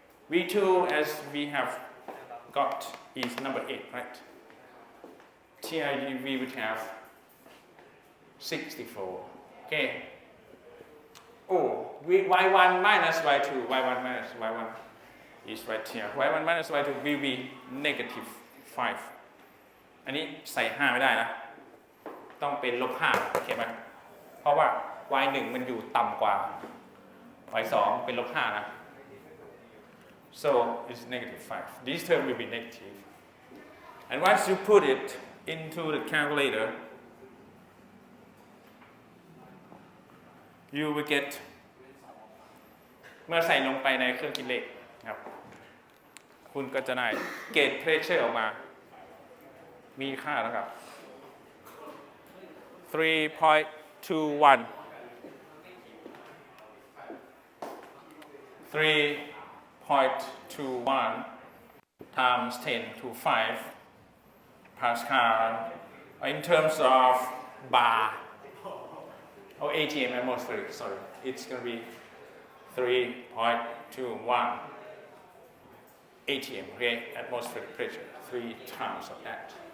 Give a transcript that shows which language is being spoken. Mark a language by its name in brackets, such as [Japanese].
[English] V2, as we have got, is number 8, right? Here we would have 64. Okay. Oh, Y1 minus Y2, Y1 minus Y1 is right here. Y1 minus Y2 will be negative 5. [Thai] อันนี้ใส่ 5 ไม่ได้นะ ต้องเป็นลบ 5 โอเคไหม เพราะว่า Y1 มันอยู่ต่ำกว่า Y2 เป็นลบ 5 นะ [English] so it's negative 5. This term will be negative. And once you put it into the calculator, you will get [Thai] เมื่อใส่ลงไปในเครื่องคิดเลขครับคุณก็จะได้เกจเพรสเชอร์ออกมามีค่าแล้วครับ 3.21 [English] 3.21 times 10 to 5 Pascal in terms of bar or ATM atmospheric, sorry, it's going to be 3.21 ATM, okay, atmospheric pressure, 3 times of that.